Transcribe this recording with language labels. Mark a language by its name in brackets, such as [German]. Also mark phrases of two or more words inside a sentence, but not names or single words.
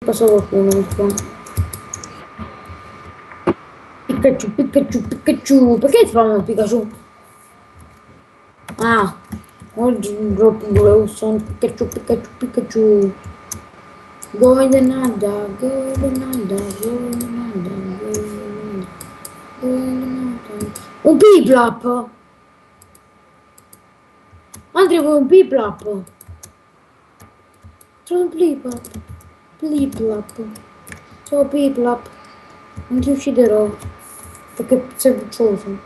[Italian] passa qualcuno qua. Pikachu, Pikachu, Pikachu. Perché ti fanno Pikachu? Ah, oggi proprio sono Pikachu, Pikachu, Pikachu. Golden Nada, Golden Nada, Golden Nada, Golden Nada, Golden Nada. Un Piplap! Andrea vuoi un Piplap? C'è un Piplap. Piplap. Ciao Piplap. Non ti ucciderò. Perché sei buccioso.